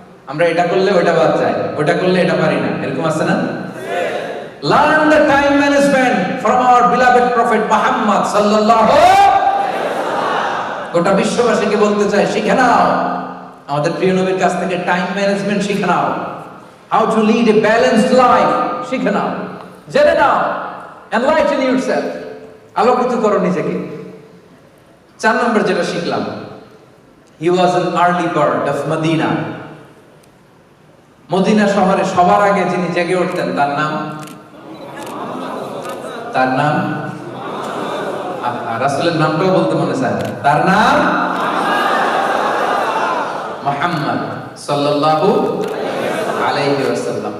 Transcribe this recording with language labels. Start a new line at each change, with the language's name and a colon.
Bangla: আমরা এটা করলে ওটা বাদ যায়, ওটা করলে এটা পারি না, এরকম আছে না?
English: Learn the time management from our beloved prophet Muhammad sallallahu alaihi wasallam.
Bangla: গোটা বিশ্ববাসীকে বলতে চাই, শিখে নাও আমাদের প্রিয় নবীর কাছ থেকে টাইম ম্যানেজমেন্ট শিখে নাও।
English: How to lead a balanced life
Bangla: শিখে নাও, জেনে নাও,
English: enlighten yourself,
Bangla: আলোকিত করো নিজেকে।
English: 4
Bangla: নম্বর যেটা শিখলাম,
English: he was an early bird of Medina.
Bangla: Medina শহরে সবার আগে যিনি জেগে উঠতেন তার নাম রাসূলের নামটাও বলতে মনে চায় না, তার নাম মুহাম্মদ সাল্লাল্লাহু আলাইহি ওয়াসাল্লাম।